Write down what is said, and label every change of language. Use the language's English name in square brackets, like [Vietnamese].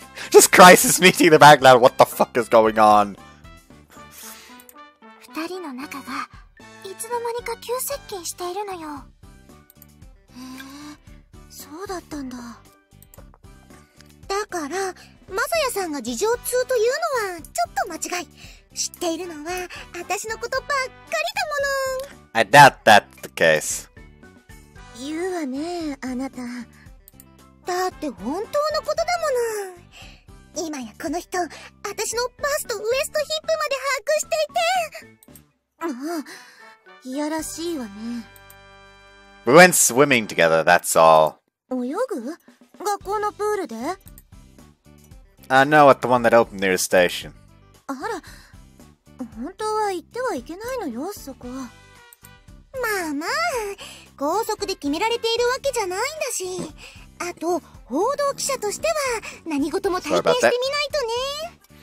[English] just crisis meeting in the background. What the fuck is going on? [Japanese] 二人の仲がいつの間にか急接近しているのよ。へえ、そうだったんだ。だから、まさやさんが事情通というのはちょっと間違い。知っているのは私のことばっかりだもの。 [English] I doubt that's the case. [Japanese] 言うわね、あなた。だって本当のことだもの。今やこの人、私のバスとウエストヒップまで把握していて。ああ、いやらしいわね。 [English] We went swimming together, that's all. [Japanese] 泳ぐ？学校のプールで？ [English] No, at the one that opened near the station. [Japanese] あら、本当は行ってはいけないのよ、そこ。まあまあ、校則で決められているわけじゃないんだし。あと、報道記者としては何事も体験してみないとね。